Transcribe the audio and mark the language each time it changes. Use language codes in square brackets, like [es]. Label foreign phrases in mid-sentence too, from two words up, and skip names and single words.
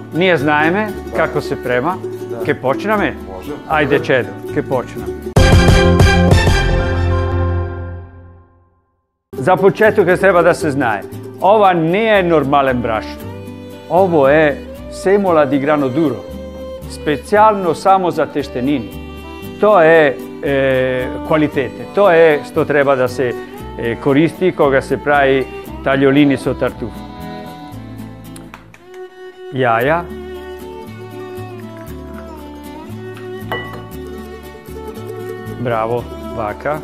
[mk] Ние знаеме како се према. Ќе почнеме? Може. Ајде, Чедо, ќе почнеме. За почеток треба да се знае. Ова не е нормален брашно. Ово е семола [it] di grano duro, [mk] специјално само за тештенини. Тоа е квалитете. Тоа е што треба да се користи кога се прави таљолини со тартуф. Јаја. Браво, вака.